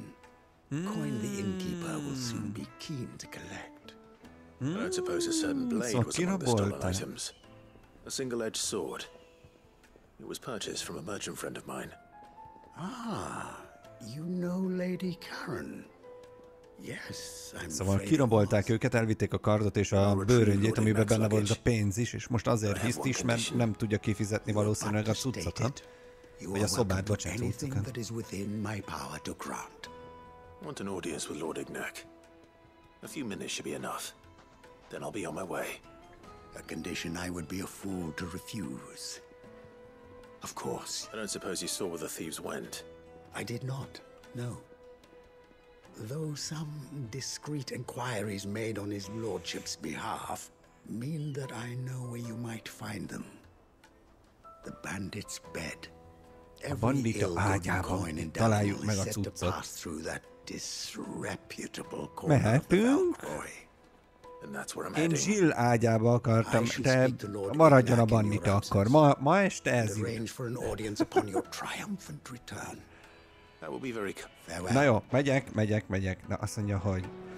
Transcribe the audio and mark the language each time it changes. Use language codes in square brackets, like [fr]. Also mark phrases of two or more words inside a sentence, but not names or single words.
[en] Coin the innkeeper will soon be keen to collect. I don't suppose a certain blade was among the stolen items. A single-edged sword. It was purchased from a merchant friend of mine. Ah, you know Lady Karen. Yes, I'm [hu] Szóval kirabolták őket, elvitték a kardot és a bőröngyét, amiben benne volt a pénz is, és most azért hiszt is, mert nem tudja kifizetni valószínűleg a cuccokat. Vagy a szobát, bocsánat, cuccokat. [en] Want an audience with Lord Ignac. A few minutes should be enough. Then I'll be on my way. A condition I would be a fool to refuse. Of course. I don't suppose you saw where the thieves went. I did not, no. Though some discreet inquiries made on his lordship's behalf mean that I know where you might find them. The bandit's bed. [hu] A bandita ágyában találjuk meg a cuccot. Mehetünk? Én Jill ágyába akartam, de maradjon a bandita akkor. Ma este ez jut. Na jó, megyek. Na azt mondja, hogy...